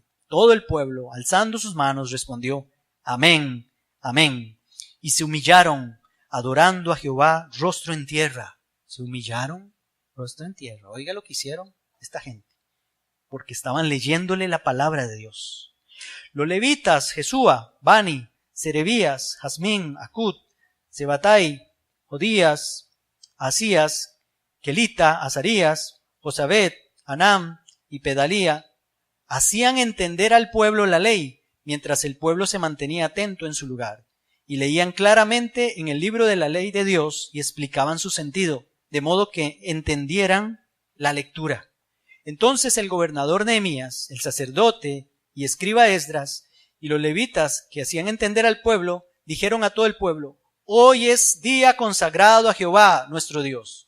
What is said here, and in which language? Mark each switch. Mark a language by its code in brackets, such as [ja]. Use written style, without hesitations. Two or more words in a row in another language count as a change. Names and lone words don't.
[es] Todo el pueblo, alzando sus manos, respondió: Amén, amén. Y se humillaron, adorando a Jehová rostro en tierra. Se humillaron rostro en tierra. Oiga lo que hicieron esta gente, porque estaban leyéndole la palabra de Dios. Los levitas, Jesúa, Bani, Serebías, Jazmín, Acud, Sebatai, Jodías, Asías, Kelita, Azarías, Josabed, Anam y Pedalía, hacían entender al pueblo la ley, mientras el pueblo se mantenía atento en su lugar, y leían claramente en el libro de la ley de Dios y explicaban su sentido, de modo que entendieran la lectura. Entonces el gobernador Nehemías, el sacerdote y escriba Esdras, y los levitas que hacían entender al pueblo, dijeron a todo el pueblo: Hoy es día consagrado a Jehová nuestro Dios.